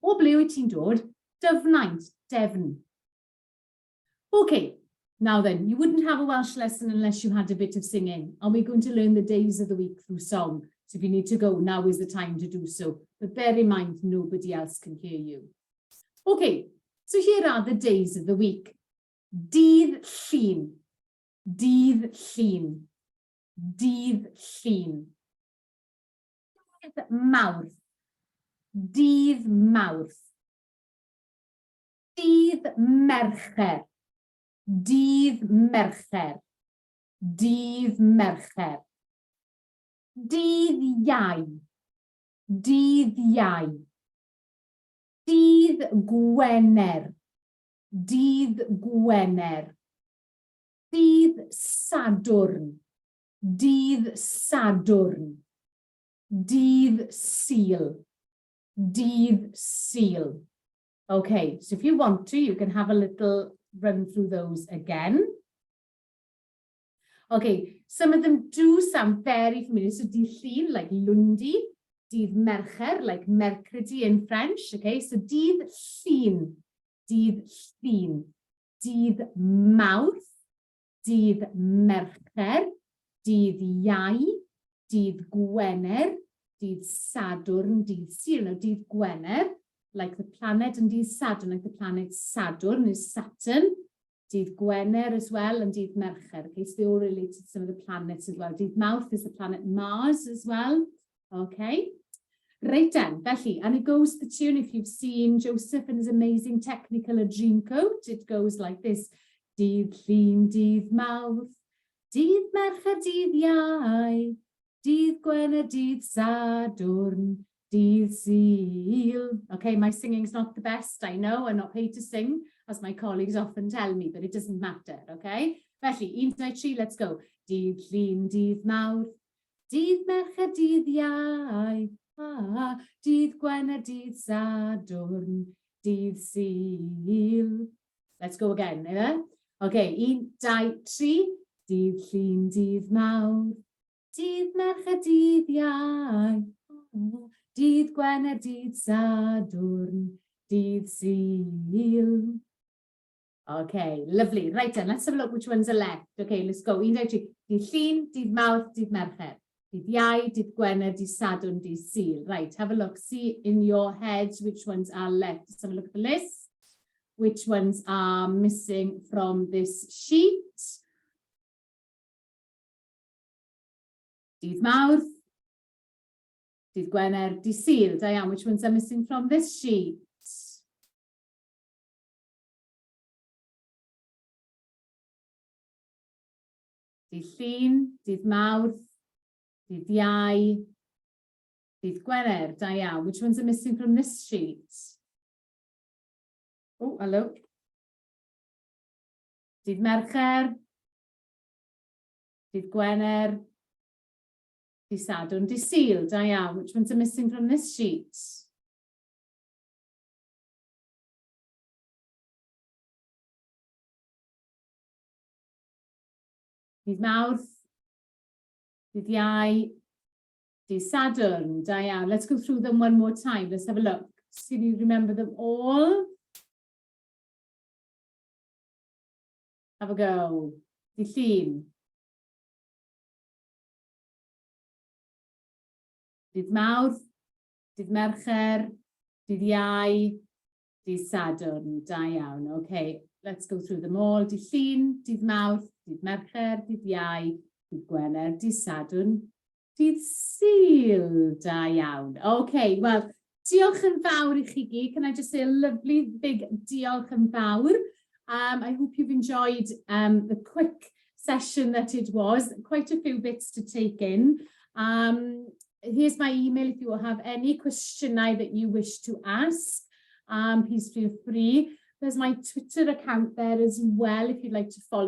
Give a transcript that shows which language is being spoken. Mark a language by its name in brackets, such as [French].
[Welsh] O ble wyt ti'n dod? Dyfnaint, Devon. Okay, [English] Now then, you wouldn't have a Welsh lesson unless you had a bit of singing. And we're going to learn the days of the week through song. So if you need to go, now is the time to do so. But bear in mind, nobody else can hear you. Okay, so here are the days of the week. [Welsh] Dydd Llun, Dydd Llun, Dydd Llun. Dydd Mawrth, Dydd Mawrth. Dydd Mercher, Dydd Mercher, Dydd Mercher. Dydd Iau, Dydd Iau. Dydd Gwener, Dydd Gwener. Dydd Sadwrn, Dydd Sadwrn. Dydd Sul, Dydd Sul. [English] Okay, so if you want to, you can have a little run through those again. Okay, some of them do sound very familiar. So Dydd Llun, like Lundi. Dydd Mercher, like mercredi in French. [Welsh] Okay, so Dydd Llun, Dydd Llun. Dydd Mawrth, Dydd Mercher, Dydd Iau, Dydd Gwener, Dydd Sadwrn, Dydd Sul. [English] Now, Dydd Gwener, like the planet, and Dydd Sadwrn, like the planet Saturn, is Saturn. Dydd Gwener as well, and Dydd Mercher. Okay, so they all relate to some of the planets as well. Dydd Mawrth is the planet Mars as well. Okay. Right then, felly, and it goes the tune, if you've seen Joseph and his amazing Technicolor Dreamcoat, it goes like this. [Welsh] Dydd Llun, Dydd Mawrth, Dydd Mercher, Dydd Iau, Dydd Gwener, Dydd Sadwrn, Dydd Sul. [English] Okay, my singing's not the best, I know, I'm not paid to sing, as my colleagues often tell me, but it doesn't matter, okay? Felly, 1, 2, 3, let's go. [Welsh] Dydd Llun, Dydd Mawrth, Dydd Mercher, Dydd Iau, Dydd Gwener, Dydd Sadwrn, Dydd Sul. [English] Let's go again, eh? Okay, 1, 2, 3. [Welsh] Dydd Llun, Dydd Mawrth, Dydd Mercher, Dydd Iau, Dydd Gwener, Dydd Sadwrn, Dydd Sul. [English] Okay, lovely. Right then, let's have a look which ones are left. Okay, let's go. 1, 2, 3. [Welsh] Dydd Llun, Dydd Mawrth, Dydd Mercher. Dydd Iau, Dydd Gwener, Dydd Sadwrn, Dydd Sul. [English] Right, have a look. See in your heads which ones are left. Let's have a look at the list. Which ones are missing from this sheet? [Welsh] Dydd Mawrth, Dydd Gwener, Dydd Sul. [English] Diane, which ones are missing from this sheet? [Welsh] Dydd Llun, Dydd Mawrth, Dydd Iau, Dydd Gwener. [English] Diane, which ones are missing from this sheet? Oh, hello. [Welsh] Dydd Mercher, Dydd Gwener, Dydd Sadwrn, Dydd Sul. [English] Diane, which ones are missing from this sheet? [Welsh] Dydd Mawrth, Dydd Iau, Dydd Sadwrn. [English] Diane, let's go through them one more time. Let's have a look. See if you remember them all. Have a go. [Welsh] Dydd Llun. Dydd Mawrth, Dydd Mercher, Dydd Iau, Dydd Sadwrn. Da iawn. [English] Okay, let's go through them all. [Welsh] Dydd Llun, Dydd Mawrth, Dydd Mercher, Dydd Iau, Dydd Gwener, Dydd Sadwrn, Dydd Sul. Da iawn. Okay, well, diolch yn fawr I chi gyd. [English] Can I just say a lovely big [Welsh] diolch yn fawr? [English] I hope you've enjoyed the quick session that it was. Quite a few bits to take in. Here's my email if you have any questionnaire that you wish to ask. Please feel free. There's my Twitter account there as well if you'd like to follow.